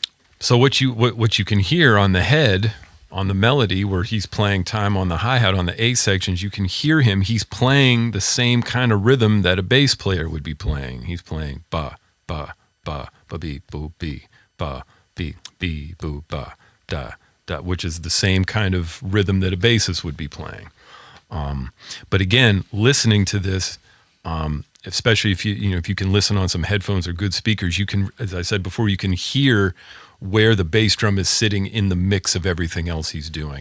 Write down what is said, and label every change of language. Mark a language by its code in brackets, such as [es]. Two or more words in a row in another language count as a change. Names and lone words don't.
[en] So what you can hear on the head, on the melody, where he's playing time on the hi-hat on the A sections, you can hear him. He's playing the same kind of rhythm that a bass player would be playing. He's playing ba ba ba ba be boo be ba be boo ba da da, which is the same kind of rhythm that a bassist would be playing. But again, listening to this, especially if you can listen on some headphones or good speakers, you can, as I said before, you can hear where the bass drum is sitting in the mix of everything else he's doing.